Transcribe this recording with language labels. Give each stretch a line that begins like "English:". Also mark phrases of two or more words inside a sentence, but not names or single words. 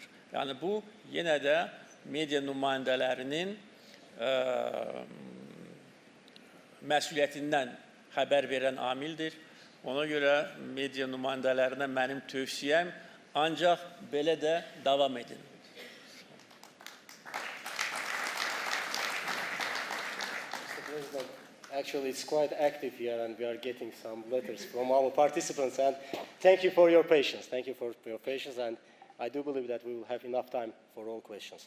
Azerbaijani: Yəni, bu yenə də media nümayəndələrinin məsuliyyətindən xəbər verən amildir. Ona görə media nümayəndələrinə mənim tövsiyəm ancaq belə də davam edin.
English: Mr. President, actually it's quite active here and we are getting some letters from our participants and thank you for your patience. Thank you for your patience and I do believe that we will have enough time for all questions.